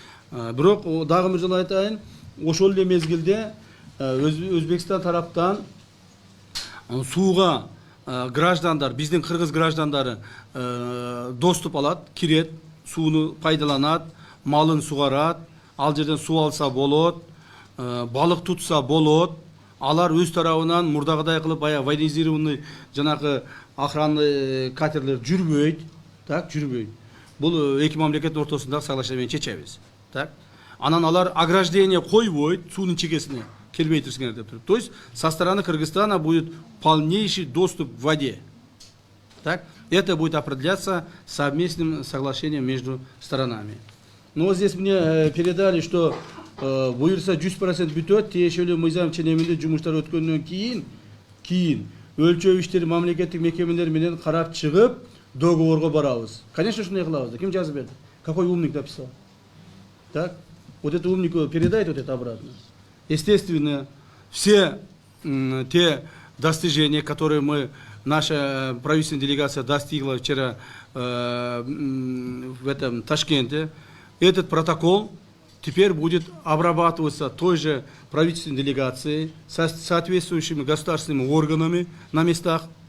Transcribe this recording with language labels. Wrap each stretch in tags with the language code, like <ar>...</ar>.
<ky>Бирок дагы бир жолу айтайын, ошол эле мезгилде Өзбекстан тараптан сууга граждандар, биздин кыргыз граждандары доступ алат, кирет, сууну пайдаланат, малын сугарат, ал жерден суу алса болот, балык тутса болот. Алар өз тарабынан мурдагыдай кылып баягы военизированный жанагы охранный катерлер жүрбөйт, так, жүрбөйт. Бул эки мамлекеттин ортосундагы соглашение менен чечебиз.</ky> <ru>Так?</ru> <ky>Анан алар ограждение койбойт суунун чекесине келбей турсуңар деп туруп.</ky> <ru>То есть со стороны Кыргызстана будет полнейший доступ к воде. Так? Это будет определяться совместным соглашением между сторонами. Но здесь мне передали, что</ru> <ky>буюрса 100% бүтөт, тиешелүү мыйзам ченеминде жумуштар өткөндөн кийин өлчөө иштери мамлекеттик мекемелер менен карап чыгып, договорго барабыз.</ky> <ru>Конечно,</ru> <ky>шундай кылабыз. Ким жазып берди?</ky> <ru>Какой умник написал? Так? Вот это умнику передайте вот это обратно. Естественно, все те достижения, которые наша правительственная делегация достигла вчера в этом Ташкенте, этот протокол теперь будет обрабатываться той же правительственной делегацией, со соответствующими государственными органами на местах.</ru>